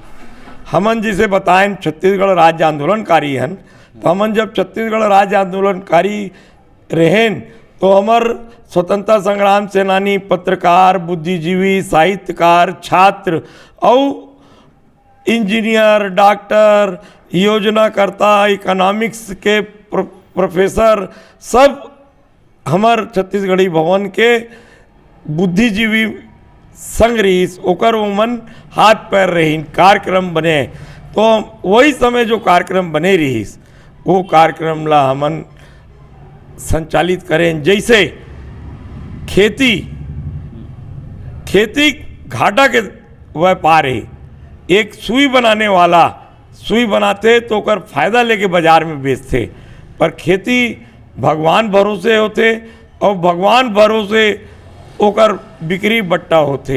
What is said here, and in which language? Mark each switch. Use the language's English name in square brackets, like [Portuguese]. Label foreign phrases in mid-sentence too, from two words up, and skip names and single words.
[Chhattisgarhi] हमन जिसे बताएं छत्तीसगढ़ राज्य आंदोलनकारी हैं, तो हमन जब छत्तीसगढ़ राज्य आंदोलनकारी रहें तो हमार स्वतंत्रता संग्राम सेनानी, पत्रकार, बुद्धिजीवी, साहित्यकार, छात्र और इंजीनियर, डॉक्टर, योजनाकर्ता, इकोनॉमिक्स के प्रोफेसर सब हमार छत्तीसगढ़ी भवन के बुद्धिजीवी संग रहीस। ओकर उमन हाथ पैर रही कार्यक्रम बने, तो वही समय जो कार्यक्रम बने रहीस वो कार्यक्रम ला हमन संचालित करें। जैसे खेती घाटा के व्यापार है, एक सुई बनाने वाला सुई बनाते तो ओकर फायदा लेके बाजार में बेचते, पर खेती भगवान भरोसे होते और भगवान भरोसे ओकर बिक्री बट्टा होते।